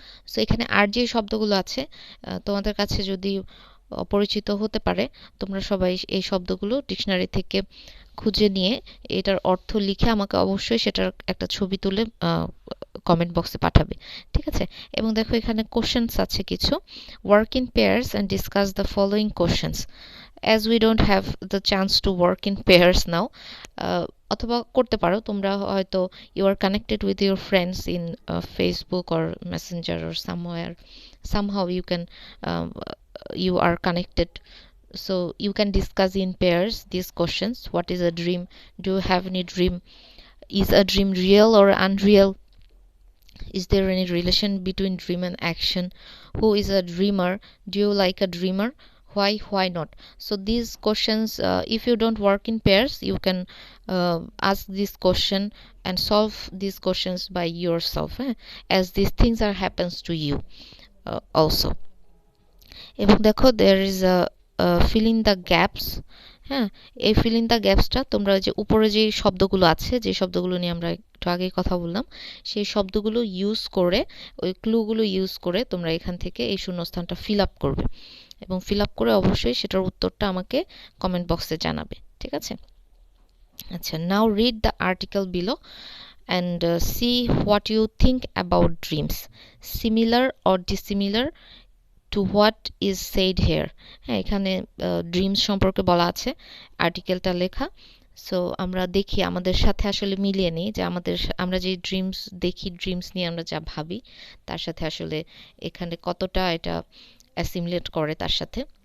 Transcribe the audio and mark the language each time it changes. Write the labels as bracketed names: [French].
[Bangla] So এখানে আর যে শব্দগুলো আছে তোমাদের কাছে যদি অপরিচিত হতে পারে, তোমরা সবাই এই শব্দগুলো ডিকশনারি থেকে খুঁজে নিয়ে এটার অর্থ লিখে আমাকে অবশ্যই সেটার একটা ছবি তুলে কমেন্ট বক্সে পাঠাবে, ঠিক আছে? এবং দেখো এখানে কোশ্চেন্স আছে কিছু। [English] Work in pairs and discuss the following questions. as we don't have the chance to work in pairs now, [Bangla] অথবা করতে পারো তোমরা হয়তো, [English] you are connected with your friends in Facebook or Messenger or somewhere, somehow you can, you are connected, so you can discuss in pairs these questions. What is a dream? Do you have any dream? Is a dream real or unreal? Is there any relation between dream and action? Who is a dreamer? Do you like a dreamer? Why not? So these questions, if you don't work in pairs, you can ask this question and solve these questions by yourself, as these things are happens to you also. [Bangla] এবং দেখো [English] there is a fill in the gaps. [Bangla] হ্যাঁ, এই fill in the গ্যাপসটা তোমরা যে উপরে যে শব্দগুলো আছে, যে শব্দগুলো নিয়ে আমরা একটু আগে কথা বললাম, সেই শব্দগুলো ইউজ করে, ওই ক্লুগুলো ইউজ করে তোমরা এখান থেকে এই শূন্যস্থানটা ফিল আপ করবে এবং ফিল আপ করে অবশ্যই সেটার উত্তরটা আমাকে কমেন্ট বক্সে জানাবে, ঠিক আছে? [English] আচ্ছা, now read the article below and see what you think about dreams, similar or dissimilar to what is said here. [Bangla] হ্যাঁ, এখানে ড্রিমস সম্পর্কে বলা আছে, আর্টিকেলটা লেখা। সো আমরা দেখি আমাদের সাথে আসলে মিলিয়ে নিই যে আমরা যে ড্রিমস দেখি, ড্রিমস নিয়ে আমরা যা ভাবি, তার সাথে আসলে এখানে কতটা এটা অ্যাসিমিলেট করে তার সাথে।